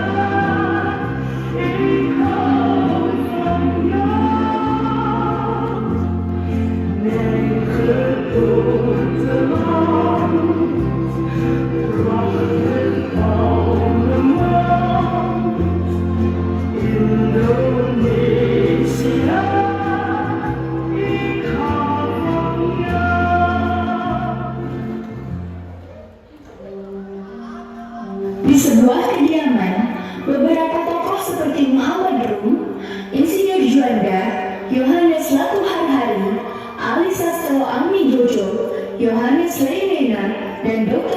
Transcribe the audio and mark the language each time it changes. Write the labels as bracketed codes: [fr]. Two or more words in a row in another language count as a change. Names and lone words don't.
[nl] Ik hou van jou, mijn geboorteland, prachtig palmenland, Indonesië. Ik hou van jou. [id] Di sebuah kediaman, beberapa tokoh seperti Muhammad Rum, Insinyur Juanda, Yohanes Latuharhari, Ali Sastro Amijojo, Yohanes Leirena, dan Dr.